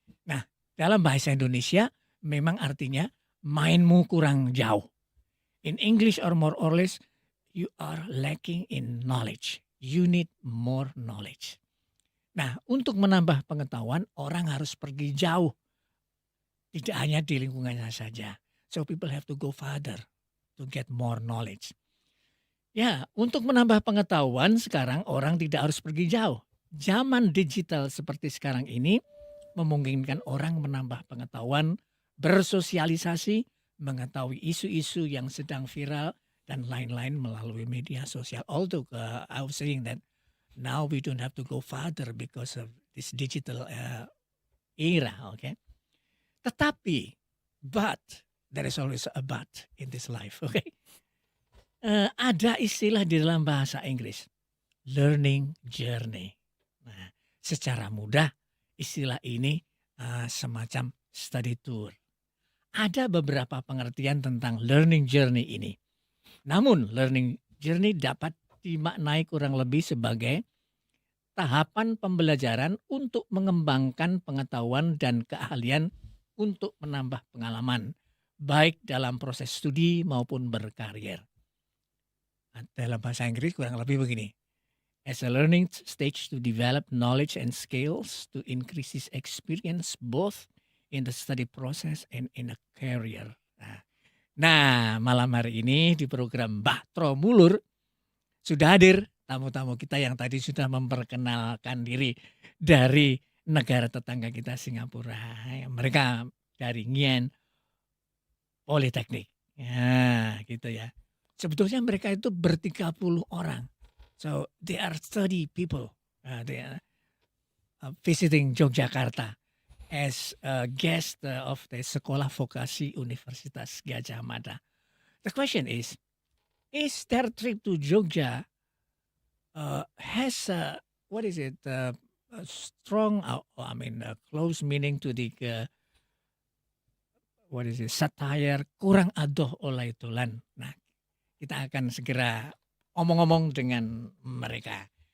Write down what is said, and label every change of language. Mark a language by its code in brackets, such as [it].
[id] Nah, dalam bahasa Indonesia memang artinya mainmu kurang jauh. [en] In English or more or less, you are lacking in knowledge. You need more knowledge. [id] Nah, untuk menambah pengetahuan, orang harus pergi jauh. Tidak hanya di lingkungannya saja. [en] So people have to go farther to get more knowledge. [id] Ya, untuk menambah pengetahuan sekarang orang tidak harus pergi jauh. Zaman digital seperti sekarang ini memungkinkan orang menambah pengetahuan, bersosialisasi, mengetahui isu-isu yang sedang viral, dan lain-lain melalui media sosial. [en] Although I was saying that now we don't have to go farther because of this digital era, okay? [id] Tetapi, [en] but, there is always a but in this life, okay? [id] Ada istilah di dalam bahasa Inggris, learning journey. Nah, secara mudah istilah ini semacam study tour. Ada beberapa pengertian tentang learning journey ini. Namun learning journey dapat dimaknai kurang lebih sebagai tahapan pembelajaran untuk mengembangkan pengetahuan dan keahlian untuk menambah pengalaman, baik dalam proses studi maupun berkarir. Dalam bahasa Inggris kurang lebih begini. [en] As a learning stage to develop knowledge and skills to increase his experience both in the study process and in a career. [id] Nah, malam hari ini di program Bahtro Mulur sudah hadir tamu-tamu kita yang tadi sudah memperkenalkan diri dari negara tetangga kita Singapura. Mereka dari Ngien Polytechnic. Ya, gitu ya. Sebetulnya mereka itu ber-30 orang. [en] So they are 30 people. They are visiting Yogyakarta as a guest of the Sekolah Vokasi Universitas Gadjah Mada. The question is their trip to Jogja has a strong, close meaning to the satire, [jv] kurang adoh oleh dolan. [id] Nah, kita akan segera omong-omong dengan mereka.